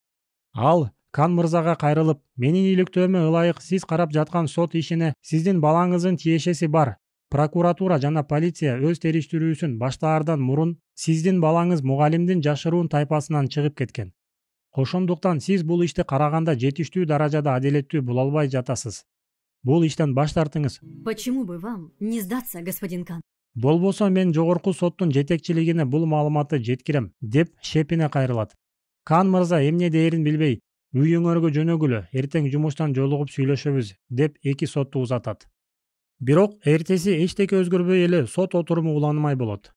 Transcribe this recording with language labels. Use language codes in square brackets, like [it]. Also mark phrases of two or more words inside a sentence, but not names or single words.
[ky] Ал Кан мырзага кайрылып, менин иликтөөмө ылайык сиз карап жаткан сот ишине сиздин балаңыздын тиешеси бар. Прокуратура жана полиция өз териштирүүсүн баштаардан мурун сиздин балаңыз мугалимдин жашыруун тайпасынан чыгып кеткен. Ошондуктан сиз бул ишти караганда жетиштүү даражада адилеттүү боло албай жатасыз. Бул иштен баш тартыңыз. [ru] Почему бы вам не сдаться, господин Кан? [ky] Болбосо мен жогорку соттун жетекчилигине бул маалыматты жеткирем, деп шепине кайрылат. Кан мырза эмне дээрин билбей, үйүңөргө жөнөгүлө, эртең жумуштан жолугуп сүйлөшөбүз, деп эки сотту узатат. Бирок эртеси эчтеке өзгөрбөй эле сот отуруму уланмай болот.